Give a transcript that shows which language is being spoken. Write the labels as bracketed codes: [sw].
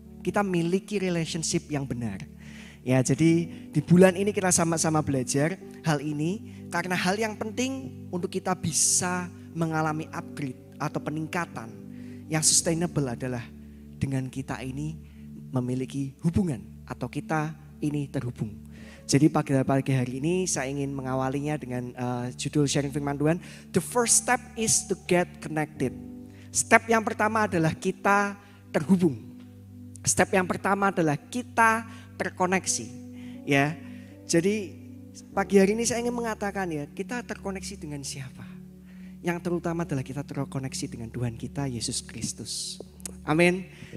[id] Kita miliki relationship yang benar. Ya, jadi di bulan ini kita sama-sama belajar hal ini karena hal yang penting untuk kita bisa mengalami upgrade atau peningkatan yang sustainable adalah dengan kita ini memiliki hubungan atau kita ini terhubung. Jadi pagi hari ini saya ingin mengawalinya dengan judul sharing firman Tuhan. [en] The first step is to get connected. [id] Step yang pertama adalah kita terhubung. Step yang pertama adalah kita terkoneksi. Ya, jadi pagi hari ini saya ingin mengatakan ya, kita terkoneksi dengan siapa? Yang terutama adalah kita terkoneksi dengan Tuhan kita Yesus Kristus. Amin.